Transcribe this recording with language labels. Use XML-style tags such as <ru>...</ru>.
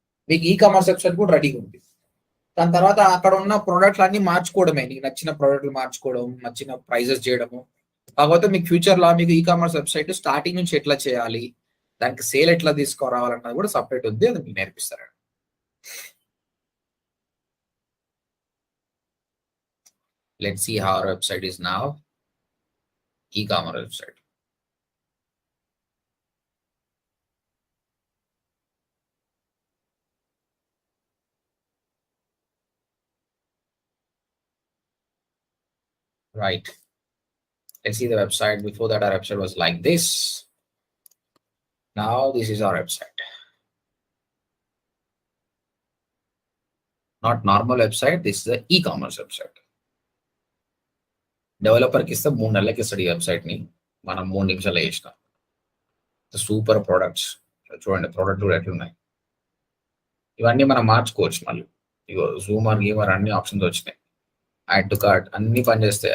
<te>మీకు e commerce website కూడా రెడీగా ఉంది. దాని తర్వాత అక్కడ ఉన్న ప్రోడక్ట్లు అన్ని మార్చుకోవడమే, నీకు నచ్చిన ప్రోడక్ట్లు మార్చుకోవడం, నచ్చిన ప్రైజెస్ చేయడము. కాకపోతే మీకు ఫ్యూచర్ లో మీకు ఈ కామర్స్ వెబ్సైట్ స్టార్టింగ్ నుంచి ఎట్లా చేయాలి, దానికి సేల్ ఎట్లా తీసుకురావాలన్నది కూడా సపరేట్ ఉంది, అది మీకు నేర్పిస్తారండి.</te> <en>Let's see how our website is now. E-commerce website. Right. Let's see the website. Before that, our website was like this. Now this is our website. Not normal website. This is the e-commerce website.</en> <te>డెవలపర్కి ఇస్తే 3 నెలలకి ఇస్తాడు ఈ website ని. మనం 3 నిమిషాలు వేసినాం. Super products చూడండి, product కూడా ఎట్లున్నాయి. ఇవన్నీ మనం మార్చుకోవచ్చు మళ్ళీ. ఇగో జూమర్ గీమర్ అన్ని ఆప్షన్స్ వచ్చినాయి. యాడ్ టు కార్ట్ అన్ని పనిచేస్తాయి.</te>